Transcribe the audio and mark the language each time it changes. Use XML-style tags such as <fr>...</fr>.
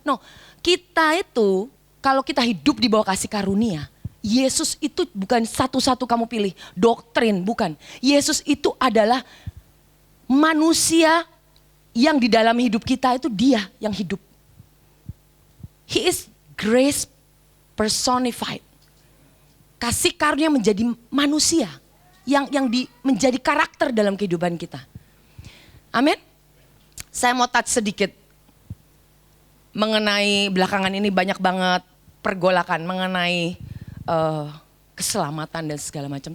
<id>No, kita itu kalau kita hidup di bawah kasih karunia, Yesus itu bukan satu-satu kamu pilih, doktrin bukan. Yesus itu adalah manusia yang di dalam hidup kita itu dia yang hidup.</id> <en>He is grace personified.</en> <id>Kasih karunia menjadi manusia yang menjadi karakter dalam kehidupan kita. Amin. Saya mau touch sedikit mengenai belakangan ini banyak banget pergolakan mengenai keselamatan dan segala macam.</id>